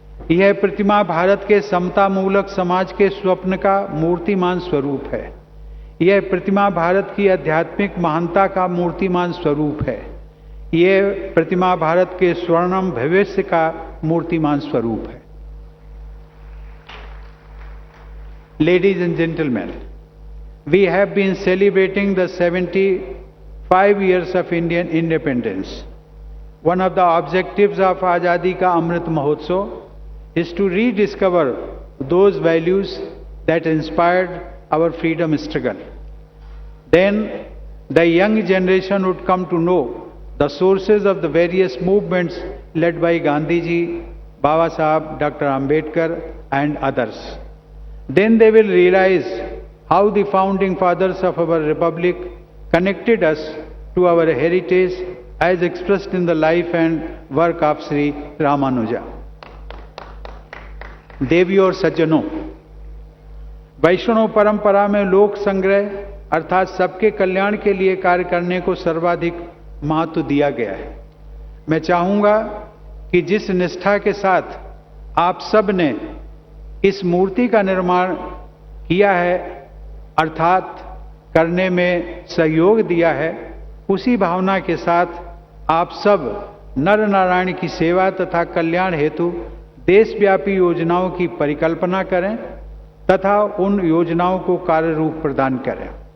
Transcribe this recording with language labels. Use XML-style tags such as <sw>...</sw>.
<hi>यह प्रतिमा भारत के समता मूलक समाज के स्वप्न का मूर्तिमान स्वरूप है। यह प्रतिमा भारत की आध्यात्मिक महानता का मूर्तिमान स्वरूप है। यह प्रतिमा भारत के स्वर्णिम भविष्य का मूर्तिमान स्वरूप है।</hi> <en>Ladies and gentlemen, we have been celebrating the 75 years of Indian independence. One of the objectives of Azadi Ka Amrit Mahotsav is to rediscover those values that inspired our freedom struggle. Then the young generation would come to know the sources of the various movements led by Gandhi ji, Baba Sahab, Dr. Ambedkar and others. Then they will realize how the founding fathers of our republic connected us to our heritage as expressed in the life and work of Sri Ramanuja.</en> <hi>देवी और सज्जनों, वैष्णव परंपरा में लोक संग्रह अर्थात सबके कल्याण के लिए कार्य करने को सर्वाधिक महत्व दिया गया है। मैं चाहूंगा कि जिस निष्ठा के साथ आप सब ने इस मूर्ति का निर्माण किया है अर्थात करने में सहयोग दिया है, उसी भावना के साथ आप सब नर नारायण की सेवा तथा कल्याण हेतु देशव्यापी योजनाओं की परिकल्पना करें तथा उन योजनाओं को कार्य रूप प्रदान करें।</hi>